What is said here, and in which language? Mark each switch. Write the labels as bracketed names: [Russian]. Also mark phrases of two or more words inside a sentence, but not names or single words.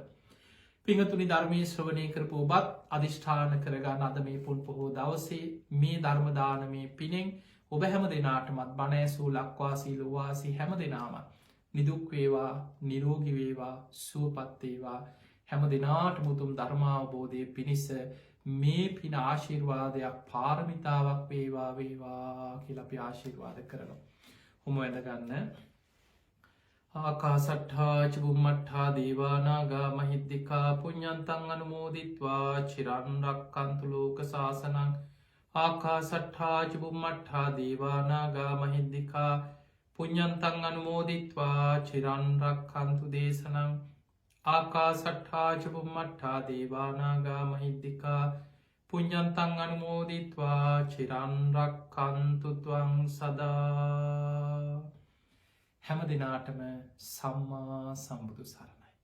[Sinhala] පිංහතුනි ධර්මය ශ්‍රවණය කරපු ඔබත් අධිෂ්ඨාන කරගන්න අද මේ පුන් පොහෝ දවසේ මේ ධර්මදානමේ පිනෙන් ඔබ හැම දෙනාටමත් බණෑසූ ලක්වාසී ලොවාසී හැම දෙනාමත් නිදුක්වේවා නිරෝගිවේවා සුවපත්තේවා හැම දෙනාට මුතුම් ධර්මාවබෝධය පිණිස මේ පින ආශිර්වාදයක් පාරමිතාවක් වේවා වේවා කියලපි ආශිර්වාද කරනවා. හොම ඇදගන්න [Pali] ආකාසට්හා චුම්මට්හා දේවානාගා මහිද්දිකා පුඤ්ඤන්තං අනුමෝදිත්වා චිරන්රක්කන්තු ලෝක සාසනං ආකාසට්හා චුම්මට්හා දේවානාගා මහිද්දිකා පුඤ්ඤන්තං අනුමෝදිත්වා චිරන්රක්කන්තු දේශනං ආකාසට්හා චුම්මට්හා දේවානාගා මහිද්දිකා පුඤ්ඤන්තං අනුමෝදිත්වා චිරන්රක්කන්තු ත්වං සදා. [Sinhala] හැම දිනාටම සම්මා සම්බුදු සරණයි.